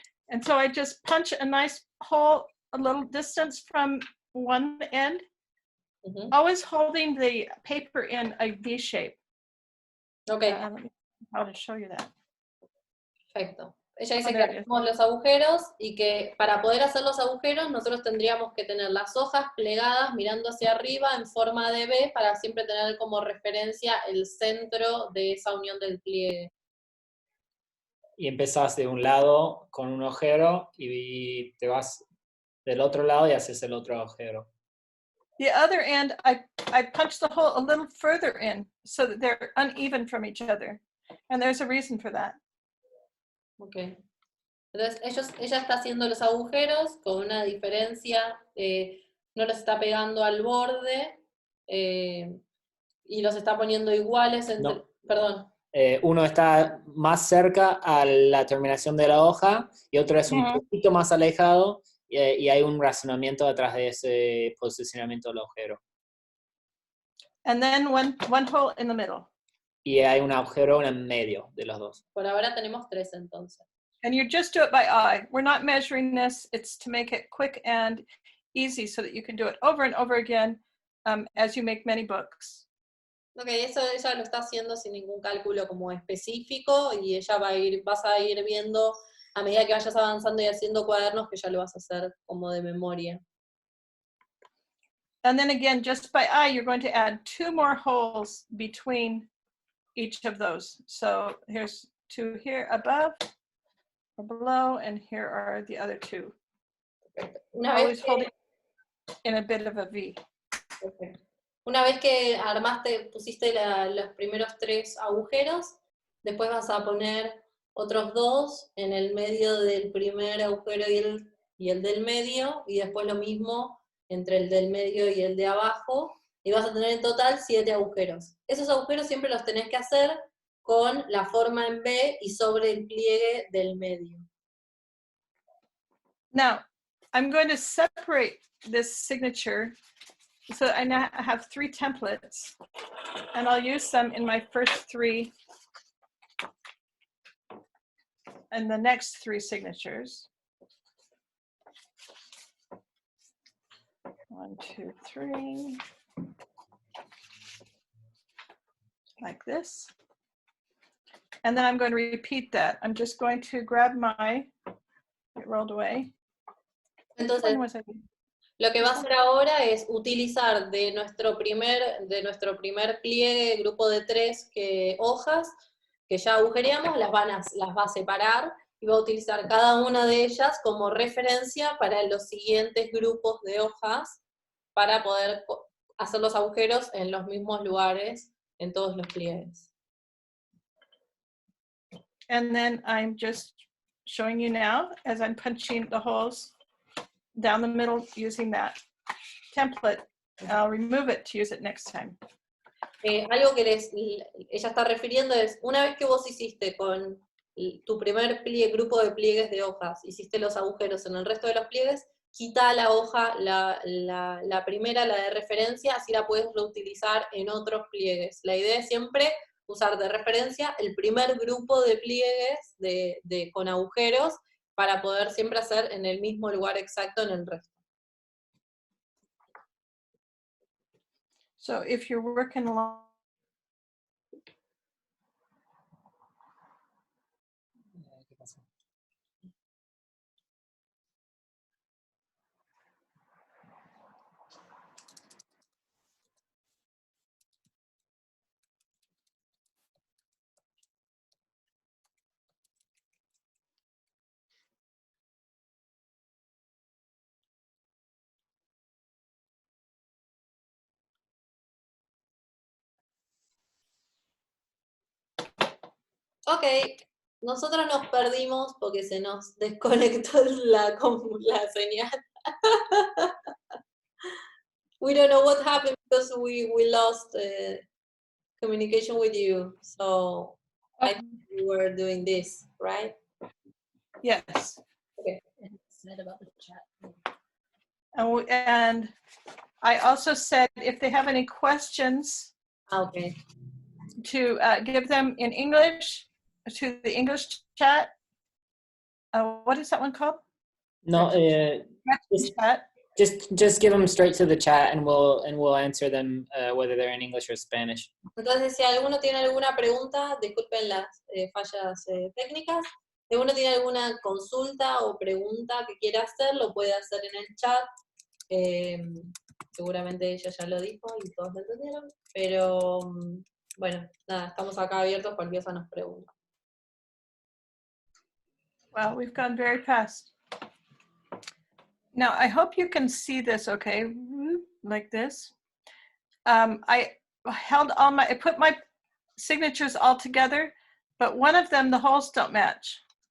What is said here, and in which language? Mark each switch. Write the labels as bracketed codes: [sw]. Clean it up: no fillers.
[en] And so I just punch a nice hole a little distance from one end, always holding the paper in a V shape. Okay. How to show you that. [es] Perfecto. Ella dice que hacemos los agujeros y que para poder hacer los agujeros nosotros tendríamos que tener las hojas plegadas mirando hacia arriba en forma de V para siempre tener como referencia el centro de esa unión del pliegue. Y empezás de un lado con un agujero y te vas del otro lado y haces el otro agujero. [en] The other end, I punch the hole a little further in so that they're uneven from each other. And there's a reason for that. Okay. [es] Entonces ella está haciendo los agujeros con una diferencia, no los está pegando al borde y los está poniendo iguales entre... No. Perdón. Uno está más cerca a la terminación de la hoja y otro es un poquito más alejado y hay un razonamiento detrás de ese posicionamiento del agujero. [en] And then one hole in the middle. [es] Y hay un agujero en medio de los dos. Por ahora tenemos 3 entonces. [en] And you just do it by eye. We're not measuring this. It's to make it quick and easy so that you can do it over and over again as you make many books. [es] Okay, eso ella lo está haciendo sin ningún cálculo como específico y vas a ir viendo a medida que vayas avanzando y haciendo cuadernos que ya lo vas a hacer como de memoria. [en] And then again, just by eye, you're going to add 2 more holes between each of those. So here's 2 here above or below, and here are the other 2. Always holding in a bit of a V. Okay. [es] Una vez que pusiste los primeros 3 agujeros, después vas a poner otros 2 en el medio del primer agujero y el del medio, y después lo mismo entre el del medio y el de abajo, y vas a tener en total 7 agujeros. Esos agujeros siempre los tenés que hacer con la forma en V y sobre el pliegue del medio. [en] Now, I'm going to separate this signature so I now have 3 templates, and I'll use them in my first 3 and the next 3 signatures. 1, 2, 3. Like this. And then I'm going to repeat that. I'm just going to grab it rolled away. [es] Entonces, lo que va a hacer ahora es utilizar de nuestro primer pliegue, grupo de 3 hojas que ya agujereamos, las va a separar y va a utilizar cada una de ellas como referencia para los siguientes grupos de hojas para poder hacer los agujeros en los mismos lugares en todos los pliegues. [en] And then I'm just showing you now as I'm punching the holes down the middle using that template. I'll remove it to use it next time. [es] Algo que ella está refiriendo es, una vez que vos hiciste con tu primer grupo de pliegues de hojas, hiciste los agujeros en el resto de los pliegues, quita la hoja, la primera, la de referencia, así la puedes reutilizar en otros pliegues. La idea es siempre usar de referencia el primer grupo de pliegues con agujeros para poder siempre hacer en el mismo lugar exacto en el resto. [en] So if you're working along, [es] Ok, nosotros nos perdimos porque se nos desconectó la señal. [en] We don't know what happened because we lost communication with you. So I think we were doing this, right? yes. Okay. And it said about the chat. And I also said if they have any questions, Okay. to give them in English to the English chat. What is that one called? No, Chat. just give them straight to the chat and we'll answer them whether they're in English or Spanish. [es] Entonces, si alguno tiene alguna pregunta, disculpen las fallas técnicas, si alguno tiene alguna consulta o pregunta que quiera hacer, lo puede hacer en el chat. Seguramente ella ya lo dijo y todos lo entendieron, pero bueno, nada, estamos acá abiertos, cualquier cosa nos pregunta. [en] Well, we've gone very fast. Now, I hope you can see this okay, like this. I put my signatures all together, but one of them, the holes don't match.